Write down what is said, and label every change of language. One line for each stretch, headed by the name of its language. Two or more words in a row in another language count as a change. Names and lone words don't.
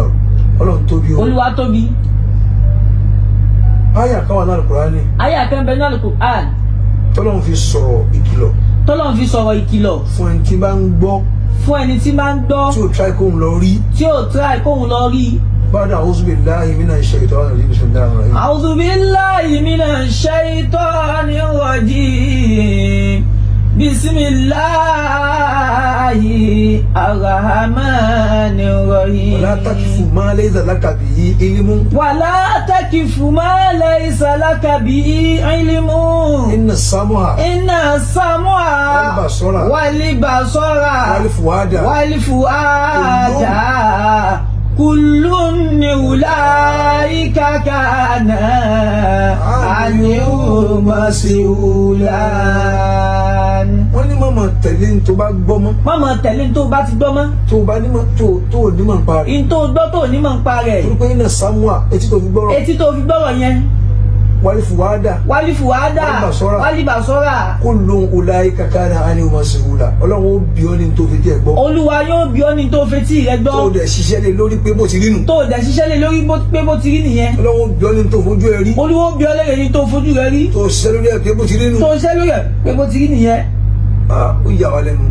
Yoruba: Ọlọ́run tóbi o. Olúwa tóbi. Àyà kan wà ní Al-Qur'ani. Àyà kan bẹ ní Al-Qur'an. Tọ́lọ́run fi sọ̀rọ̀ ìkìlọ̀. Tọ́lọ́run fi sọ̀rọ̀ ìkìlọ̀. Fún ẹni tí bá ń gbọ́. Fún ẹni tí máa ń gbọ́. Tí ò try kóhun lọ rí. Tí ò try kóhun lọ rí.
Arabic: بعد أعوذ بالله من الشيطان الرجيم. بسم الله الرحمن الرحيم. أعوذ بالله من الشيطان الرجيم. بسم الله الرحمن الرحيم. ولا تقف ما ليس لك به علم. ولا تقف ما ليس لك به علم. إن السمع. إن السمع. والبصر. والبصر. والفؤاد. والفؤاد. كل أولئك كان عنه مسؤولا.
Yoruba: Wọ́n ní mọ̀mọ́ tẹ̀lé ní tó bá gbọ́ mọ́. Mọ̀mọ́ tẹ̀lé ní tó bá ti gbọ́ mọ́. Tó bá nímọ̀ tó nímọ̀ ń pa rẹ̀. In tó gbọ́ tó nímọ̀ ń pa rẹ̀. Torí pé iná Samuwa etí tó fi gbọ́rọ̀. Etí tó fi gbọ́rọ̀ yẹn.
Arabic: والفؤاد. والفؤاد. والبصر. كل أولئك كان عنه مسؤولا.
Yoruba: Ọlọ́run ó bi ọ́ ní tó fi jẹ́ gbọ́. Olúwa yóò bi ọ́ ní tó fetí rẹ̀ gbọ́. Tó dẹ̀ ṣiṣẹ́ lé lórí pé bó ti rí nù. Tó dẹ̀ ṣiṣẹ́ lé lórí pé bó ti rí nìyẹn. Ọlọ́run ó bi ọ́ ní tó fojú ẹ rí. Olúwa ó bi ọ́ lérè ní tó fojú rẹ̀ rí. Tó ṣiṣẹ́ lórí ẹ pé bó ti rí nù. Tó ṣiṣẹ́ lórí ẹ pé bó ti rí nìyẹn. Ó yà wá lẹ́nu.